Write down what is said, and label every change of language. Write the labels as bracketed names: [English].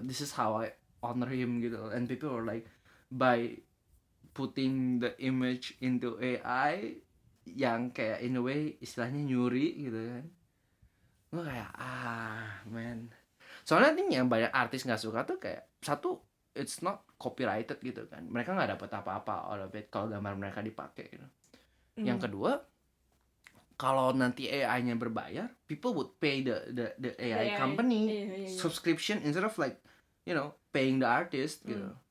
[English] This is how I honor him [Indonesian] gitu loh. [English] And people were like, by putting the image into AI [Indonesian] yang kayak [English] in a way [Indonesian] istilahnya nyuri gitu kan. Gue kayak man. Soalnya ini yang banyak artis nggak suka tuh kayak satu, [English] it's not copyrighted [Indonesian] gitu kan. Mereka nggak dapat apa-apa [English] out of it [Indonesian] kalau gambar mereka dipakai gitu. Yang kedua, kalau nanti AI-nya berbayar, [English] people would pay the AI company subscription instead of like, you know, paying the artist [Indonesian] gitu.